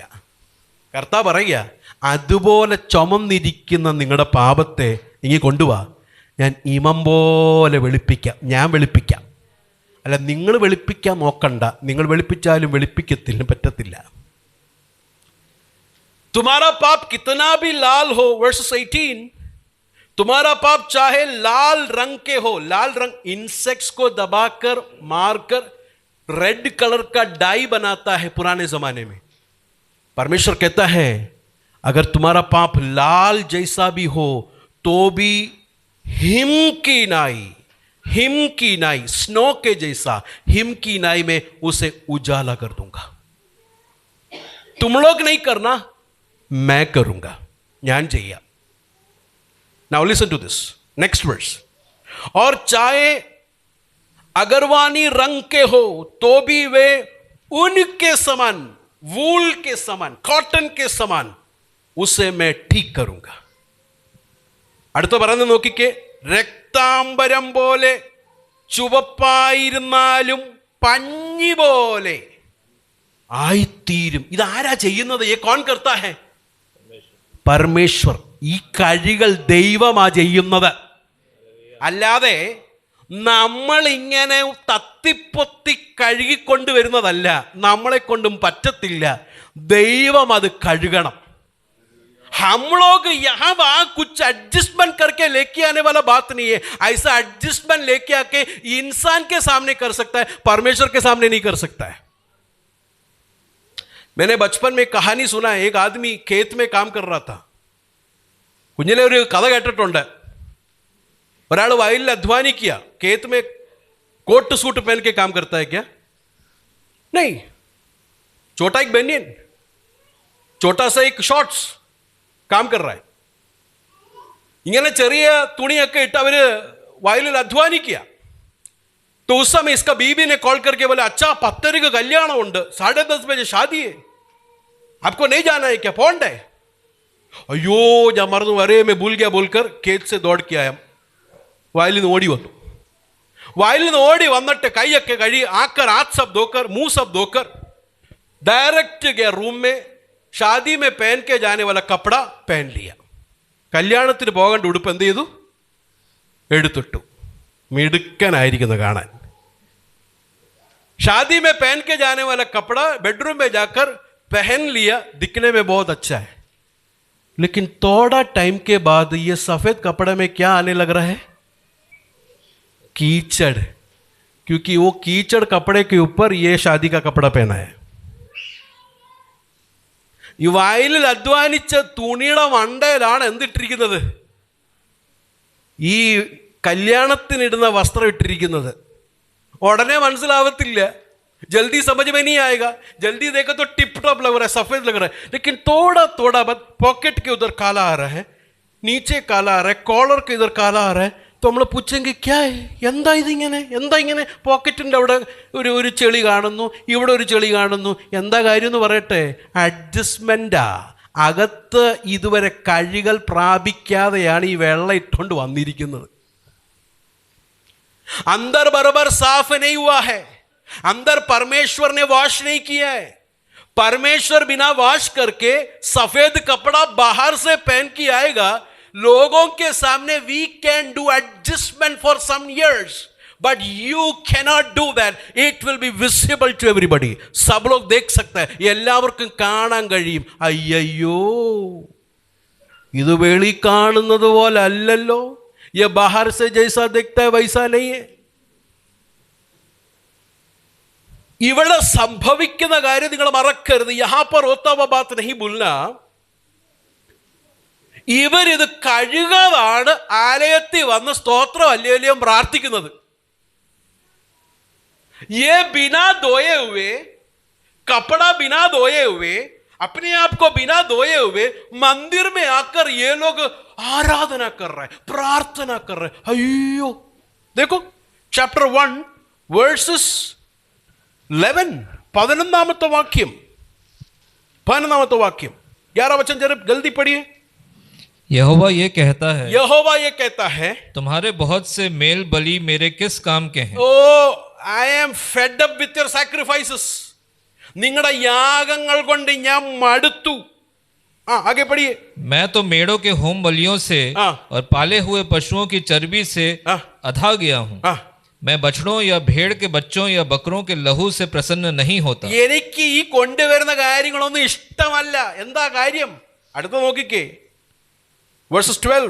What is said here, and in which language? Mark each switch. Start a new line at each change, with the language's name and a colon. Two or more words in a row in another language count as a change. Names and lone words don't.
Malayalam: കർത്താവ് പറയുക, അതുപോലെ ചുമന്നിരിക്കുന്ന നിങ്ങളുടെ പാപത്തെ ഇങ്ങ് കൊണ്ടുപോവാ, ഞാൻ ഇമം പോലെ വെളുപ്പിക്കാം. ഞാൻ വെളുപ്പിക്കാം. അല്ല, നിങ്ങൾ വെളുപ്പിക്കാൻ നോക്കണ്ട. നിങ്ങൾ വെളുപ്പിച്ചാലും വെളുപ്പിക്കത്തില്ല, പറ്റത്തില്ല.
Hindi: तुम्हारा पाप कितना भी लाल हो, वर्स 18, तुम्हारा पाप चाहे लाल रंग के हो. लाल रंग इंसेक्ट्स को दबाकर मारकर
English: red colour
Hindi: का डाई बनाता है पुराने जमाने में. परमेश्वर कहता है अगर तुम्हारा पाप लाल जैसा भी हो तो भी हिम की नाई स्नो के जैसा हिम की नाई में उसे उजाला कर दूंगा. तुम लोग नहीं करना, मैं करूंगा,
Malayalam: ഞാൻ ചെയ്യാം.
English: Now listen to this next verse.
Hindi: और चाहे अगरवानी रंग के हो तो भी वे उनके समान, वूल के समान, कॉटन के समान उसे मैं ठीक करूंगा.
Malayalam: അടുത്ത പറയുന്നത് നോക്കിക്കേ, രക്താംബരം പോലെ ചുവപ്പായിരുന്നാലും പഞ്ഞി പോലെ ആയിത്തീരും. ഇതാരാ ചെയ്യുന്നത്?
Hindi: ये कौन करता है?
Malayalam: പരമേശ്വർ. ഈ കഴികൾ ദൈവമാ ചെയ്യുന്നത്. അല്ലാതെ നമ്മൾ ഇങ്ങനെ തത്തിപ്പൊത്തി കഴുകിക്കൊണ്ടുവരുന്നതല്ല. നമ്മളെ കൊണ്ടും പറ്റത്തില്ല. ദൈവം അത് കഴുകണം.
Hindi: हम लोग यहाँ वहाँ कुछ एडजस्टमेंट करके लेके आने वाला बात नहीं है. ऐसा एडजस्टमेंट लेके आके इंसान के सामने कर सकता है, परमेश्वर के सामने नहीं कर सकता है. मैंने बचपन में कहानी सुना है. एक आदमी खेत में काम कर रहा था.
Malayalam: കുഞ്ഞിലെ ഒരു കഥ കേട്ടിട്ടുണ്ട്. ഒരാൾ വയലിൽ അധ്വാനിക്കുക.
Hindi: खेत में
English: coat suit
Hindi: पहन के काम करता है क्या? नहीं. छोटा एक बनियन, छोटा सा एक शॉर्ट्स काम कर रहा है.
Malayalam: ഇങ്ങനെ ചെറിയ തുണിയൊക്കെ ഇട്ട് അവര് വയലിൽ അധ്വാനിക്കുക.
Hindi: तो उस समय इसका बीबी ने कॉल करके बोला, अच्छा 10 का कल्याण ഉണ്ട്, 10:30 बजे शादी है, आपको नहीं जाना है क्या? पौंड है. अयो
Malayalam: ഞാൻ മറന്നു,
Hindi: अरे मैं भूल गया बोलकर खेत से दौड़ के आया.
Malayalam: വയലിൽ നിന്ന് ഓടി വന്നു. വയലിൽ നിന്ന് ഓടി വന്നിട്ട് കൈയൊക്കെ കഴുകി
Hindi: आकर हाथ सब धोकर मुंह सब धोकर डायरेक्ट गया रूम में. शादी में पहन के जाने वाला कपड़ा पहन लिया.
Malayalam: കല്യാണത്തിന് പോകേണ്ട ഉടുപ്പ് എന്ത് ചെയ്തു? എടുത്തിട്ടു. മിടുക്കനായിരിക്കുന്നു കാണാൻ.
Hindi: शादी में पहन के जाने वाला कपड़ा बेडरूम में जाकर पहन लिया, दिखने में बहुत अच्छा है. लेकिन थोड़ा टाइम के बाद ये सफेद कपड़े में क्या आने लग रहा है? कीचड़. क्योंकि वो कीचड़ कपड़े के ऊपर ये शादी का कपड़ा पहना है.
Malayalam: ഈ വയലിൽ അധ്വാനിച്ച തുണിയുടെ മണ്ടയിലാണ് എന്തിട്ടിരിക്കുന്നത്? ഈ കല്യാണത്തിനിടുന്ന വസ്ത്രം ഇട്ടിരിക്കുന്നത്. ഉടനെ മനസ്സിലാവത്തില്ല.
Hindi: जल्दी समझ में नहीं आएगा. जल्दी देखो तो
English: tip top
Hindi: लग रहा है, सफेद लग रहा है. लेकिन थोड़ा थोड़ा बाद पॉकेट के उधर काला आ रहा है, नीचे काला आ रहा है, कॉलर के इधर काला आ रहा है.
Malayalam: तो നമ്മൾ പൂച്ചെങ്കിൽ ക്യാ എന്താ ഇതിങ്ങനെ, എന്താ ഇങ്ങനെ? പോക്കറ്റിൻ്റെ അവിടെ ഒരു ചെളി കാണുന്നു, ഇവിടെ ഒരു ചെളി കാണുന്നു. എന്താ കാര്യം എന്ന് പറയട്ടെ? അഡ്ജസ്റ്റ്മെൻറ്റാ. അകത്ത് ഇതുവരെ കഴുകൽ പ്രാപിക്കാതെയാണ് ഈ വെള്ളം ഇട്ടുകൊണ്ട് വന്നിരിക്കുന്നത്.
Hindi: अंदर बराबर साफ नहीं हुआ है. अंदर परमेश्वर ने वॉश नहीं किया है. परमेश्वर बिना वॉश करके सफेद कपड़ा बाहर से पहन के आएगा. लोगों के सामने
English: we can do adjustment for some years, but you cannot do that. It will be visible to everybody.
Hindi: सब लोग देख सकता है,
Malayalam: എല്ലാവർക്കും കാണാൻ കഴിയും. അയ്യോ, ഇത് വെളി കാണുന്നത് പോലെ അല്ലല്ലോ.
Hindi: ये बाहर से जैसा दिखता है वैसा नहीं है.
Malayalam: ഇവിടെ സംഭവിക്കുന്ന കാര്യം നിങ്ങൾ മറക്കരുത്.
Hindi: यहाँ पर होता हुआ बात नहीं भूलना.
Malayalam: ഇവരിത് കഴുകാതാണ് ആലയത്തിൽ വന്ന് സ്തോത്രം അല്ലേലും പ്രാർത്ഥിക്കുന്നത്.
Hindi: ये बिना धोए हुए, कपड़ा बिना धोए हुए, अपने आप को बिना धोए हुए मंदिर में आकर ये लोग आराधना कर रहे हैं, प्रार्थना कर रहे हैं. अयो देखो
English: chapter 1 verses 11,
Malayalam: 11ാമത്തെ വാക്യം, 11ാമത്തെ വാക്യം,
Hindi: 11 वचन जरा जल्दी पढ़िए. यहोवा ये कहता है, यहोवा ये कहता है, तुम्हारे बहुत से मेल बलि मेरे किस काम के हैं?
English: Oh, I am fed up with your sacrifices.
Malayalam: നിങ്ങളുടെ യാഗങ്ങൾ കൊണ്ട് ഞാൻ മടുത്തു.
Hindi: आगे पढ़िए. मैं तो मेढ़ों के होम बलियों से और पाले हुए पशुओं की चर्बी से अधा गया हूँ. मैं बछड़ों या भेड़ के बच्चों या बकरों के लहू से प्रसन्न नहीं होता.
Malayalam: എനിക്ക് ഈ കൊണ്ടുവരുന്ന കാര്യങ്ങളൊന്നും ഇഷ്ടമല്ല. എന്താ കാര്യം? അടുത്ത നോക്കിക്കേ, verses 12.